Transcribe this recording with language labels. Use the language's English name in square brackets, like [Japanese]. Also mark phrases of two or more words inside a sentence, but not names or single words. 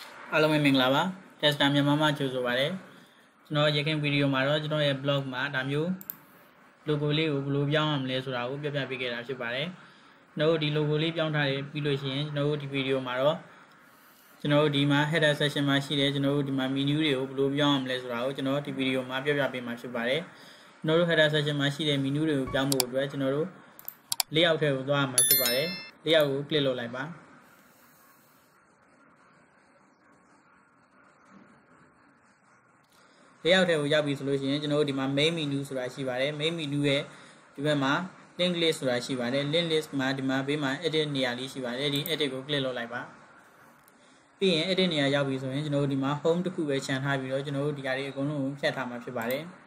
[Burmese] အားလုံးပဲမင်္ဂလာပါ Techsta Myanmar မှာကြိုဆိုပါရစေကျွန်တော်ရခိုင်ဗီဒီယိုမှာတော့ကျွန်တော်ရဲ့ blog မှာဒါမျိုး logo လေးကိုဘယ်လိုပြောင်းရမလဲဆိုတာကိုပြပြပေးခဲ့တာဖြစ်ပါတယ်ကျွန်တော်တို့ဒီ logo လေးပြောင်းထားတယ်ပြီးလို့ရှိရင်ကျွန်တော်တို့ဒီဗီဒီယိုမှာတော့ကျွန်တော်တို့ဒီမှာ [English] header section [Burmese] မှာရှိတယ်ကျွန်တော်တို့ဒီမှာ menu တွေကိုဘယ်လိုပြောင်းရမလဲဆိုတာကိုကျွန်တော်ဒီဗီဒီယိုမှာပြပြပေးမှာဖြစ်ပါတယ်ကျွန်တော်တို့ [English] header section [Burmese] မှာရှိတဲ့ menu တွေကိုပြောင်းဖို့အတွက်ကျွန်တော်တို့ layout ထဲကိုသွားရမှာဖြစ်ပါတယ် layout ကို click လုပ်လိုက်ပါ layout ထဲကိုရောက်ပြီဆိုလို့ရှိရင်ကျွန်တော်တို့ဒီမှာ [English] main menu [Burmese] ဆိုတာရှိပါတယ် [English] main menu [Burmese] ရဲ့ဒီဘက်မှာ [English] link list [Burmese] ဆိုတာရှိပါတယ် [English] link list [Burmese] မှာဒီမှာဘေးမှာ edit နေရာလေးရှိပါတယ်ဒီ edit ကို click လုပ်လိုက်ပါပြီးရင် edit နေရာရောက်ပြီဆိုရင်ကျွန်တော်တို့ဒီမှာ home တစ်ခုပဲခြံထားပြီးတော့ကျွန်တော်တို့ဒီဟာတွေအကုန်လုံးကိုဖြတ်ထားမှာဖြစ်ပါတယ်